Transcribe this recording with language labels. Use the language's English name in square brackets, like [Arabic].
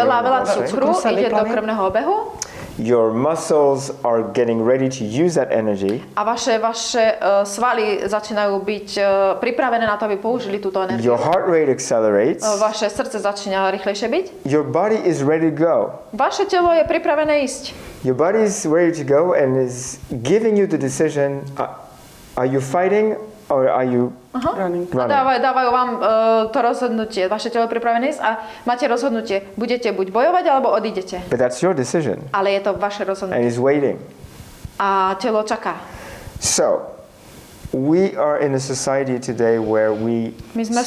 [Slovak] veľa cukru ide do krvného obehu. [English] Your muscles are getting ready to use that energy. [Slovak] A vaše svaly začínajú byť pripravené na to, aby použili túto energiu. [English] Your heart rate accelerates. [Slovak] Vaše srdce začína rýchlejšie byť. [English] Your body is ready to go. [Slovak] Vaše telo je pripravené ísť. [English] Your body is ready to go and is giving you the decision, are you fighting or are you running? [Slovak] Dávajú vám to rozhodnutie. Vaše telo je pripravené ísť a máte rozhodnutie. Budete buď bojovať, alebo odídete. [English] But that's your decision. [Slovak] Ale je to vaše rozhodnutie. [English] And it's waiting. [Slovak] A telo čaká. [English] So, we are in a society today where [Slovak] my sme